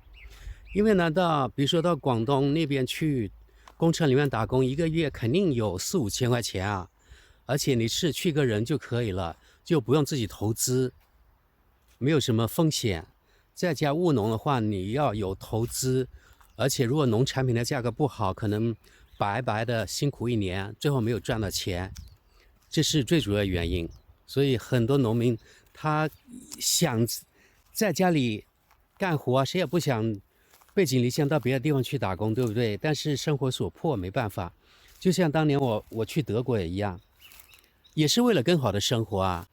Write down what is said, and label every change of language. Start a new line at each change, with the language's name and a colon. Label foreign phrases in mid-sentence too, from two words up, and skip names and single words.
Chinese: 因為呢，比如說到廣東那邊去工廠裡面打工，一個月肯定有4-5千塊錢啊，而且你是去個人就可以了。就不用自己投資，沒有什麼風險。在家務農的話，你要有投資，而且如果農產品的價格不好，可能白白的辛苦一年，最後沒有賺到錢，這是最主要的原因。所以很多農民他想在家裡幹活，誰也不想背井離鄉到別的地方去打工，對不對？但是生活所迫，沒辦法。就像當年我去德國也一樣，也是為了更好的生活啊。